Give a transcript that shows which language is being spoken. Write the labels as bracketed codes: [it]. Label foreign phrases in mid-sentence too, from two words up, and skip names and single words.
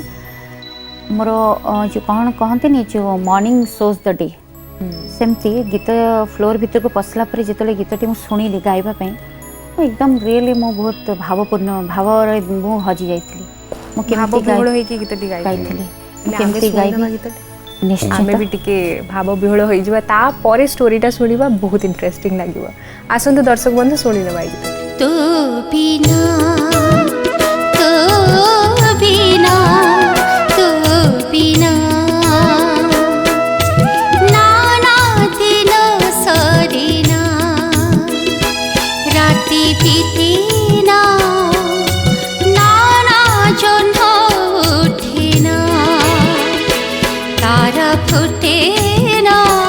[or] ମୋର ଯେଉଁ କ'ଣ କହନ୍ତିନି ଯେଉଁ [en] morning shows the day, [or] ସେମିତି ଗୀତ ଫ୍ଲୋର୍ ଭିତରକୁ ପଶିଲା ପରେ ଯେତେବେଳେ ଗୀତଟି ମୁଁ ଶୁଣିଲି ଗାଇବା ପାଇଁ ମୁଁ ଏକଦମ ରିଏଲି ମୁଁ ବହୁତ ଭାବପୂର୍ଣ୍ଣ ଭାବରେ ମୁଁ ହଜି ଯାଇଥିଲି। ମୁଁ କେମିତି ଭାବବିହ୍ୱଳ ହେଇକି ଗୀତଟି ଗାଇଥିଲି, ଗାଇଥିଲି। କେମିତି ଗାଇବି ଗୀତଟି ନିଶ୍ଚିତ ଆମେ ବି ଟିକେ ଭାବ ବିହ୍ୱଳ ହୋଇଯିବା, ତାପରେ ଷ୍ଟୋରିଟା ଶୁଣିବା, ବହୁତ ଇଣ୍ଟରେଷ୍ଟିଂ ଲାଗିବ। ଆସନ୍ତୁ ଦର୍ଶକ ବନ୍ଧୁ ଶୁଣିନେବା ଏଇ ଗୀତ। ତୁ ବିନା ତୁ ବିନା ତୁ ବିନା ନାନା ଦିନ ସରିନା ରାତି ବିତେନା ନାନା ଜନ୍ମ ଉଠେନା ତାରା ଫୁଟେନା